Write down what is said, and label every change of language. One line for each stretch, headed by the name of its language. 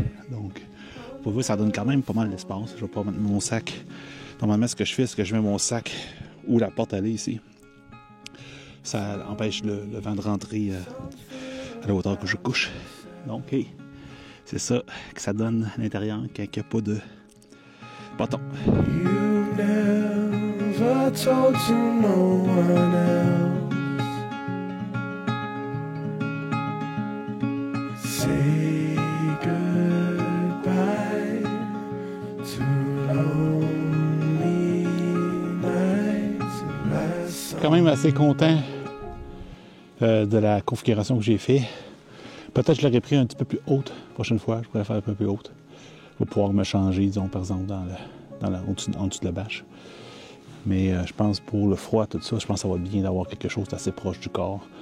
French: Donc, pour vous, ça donne quand même pas mal d'espace. Je vais pas mettre mon sac. Normalement, ce que je fais, c'est que je mets mon sac où la porte allait ici. Ça empêche le vent de rentrer à la hauteur que je couche. Donc, hey, c'est ça que ça donne à l'intérieur quand il n'y a pas de bâton.
English: You never told to no one else. Say goodbye to lonely nights.
French: Quand même assez content de la configuration que j'ai fait. Peut-être que je l'aurais pris un petit peu plus haute la prochaine fois. Je pourrais faire un peu plus haute. Pour pouvoir me changer, disons, par exemple, en dessous de la bâche. Mais je pense pour le froid, tout ça, je pense que ça va bien d'avoir quelque chose d'assez proche du corps.